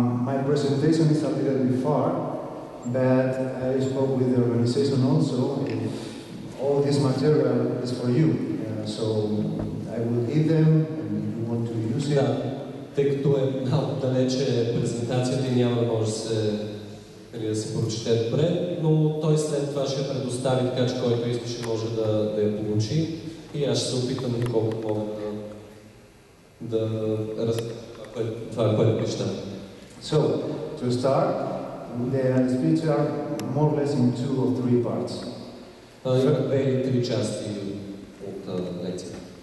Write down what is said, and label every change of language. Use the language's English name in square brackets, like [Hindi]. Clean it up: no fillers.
[English] My presentation is a little bit far, but I spoke with the organization also. All this material is for you, so I will give them, and if you want to use it. [Bulgarian] Да, тъй като е малко далече презентацията и няма да може да се прочете добре, но той след това ще предостави, така че който искаше може да я получи и аз ще се опитам колко мога да разбера това, което пища. [English] So, to start, the speech are more or less in 2 or 3 parts. [Bulgarian] Има 2 или 3 части от лекцията.